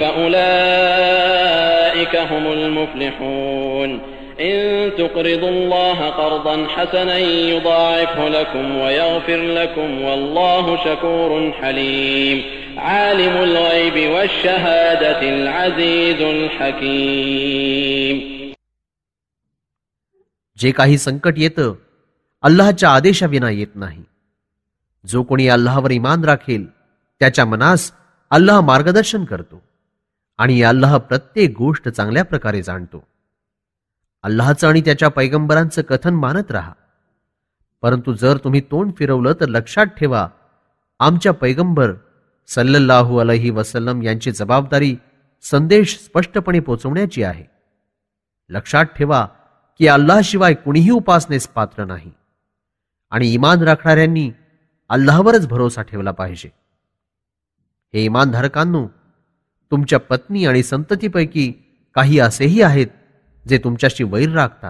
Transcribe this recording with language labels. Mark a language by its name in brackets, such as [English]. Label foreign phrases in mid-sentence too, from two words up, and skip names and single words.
[Arabic] فأولئك هم المفلحون إن تقرضوا الله قرضا حسنا يضاعفه لكم ويغفر لكم والله شكور حليم عالم الغيب والشهادة العزيز الحكيم. [Marathi] जे काही संकट येतं अल्लाहच्या आदेशाविना येत नाही. जो कोणी अल्लाहवर ईमान राखेल त्याच्या मनास अल्लाह मार्गदर्शन करतो आणि अल्लाह प्रत्येक गोष्ट चांगल्या प्रकारे जाणतो. अल्लाहचं आणि त्याच्या पैगंबरांचं कथन मानत राहा. परंतु जर तुम्ही तोंड फिरवलं तर लक्षात ठेवा आमच्या पैगंबर [Arabic] صلى الله عليه وسلم [Marathi] यांची जबाबदारी संदेश स्पष्टपणे पोहोचवण्याची आहे. लक्षात ठेवा की अल्लाहशिवाय कुणीही उपासनेस पात्र नाही आणि ईमान राखणाऱ्यांनी अल्लाहवरच भरोसा ठेवला पाहिजे. हे ईमानधारकांनो, तुमच्या पत्नी आणि संततीपैकी काही असेही आहेत जे तुमच्याशी वैर राखतात.